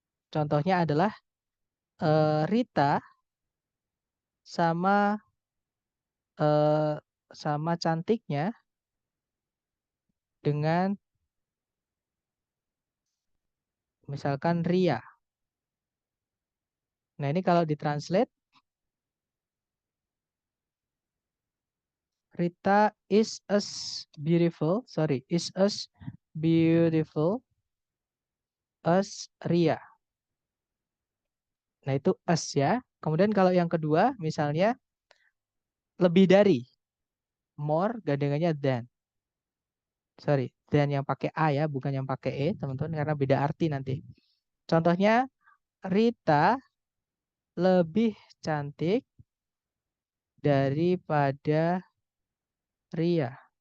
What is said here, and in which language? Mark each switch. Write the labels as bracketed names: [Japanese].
[Indonesian] Contohnya adalah Rita sama eh, sama cantiknya dengan misalkan Ria. Nah, ini kalau ditranslate [English] Rita is as beautiful, sorry, is as beautiful as Ria. [Indonesian] Nah, itu as ya. Kemudian kalau yang kedua, misalnya lebih dari, more gandengannya than. Sorry, than yang pakai A ya, bukan yang pakai E, teman-teman, karena beda arti nanti. Contohnya, Rita lebih cantik daripada Ria.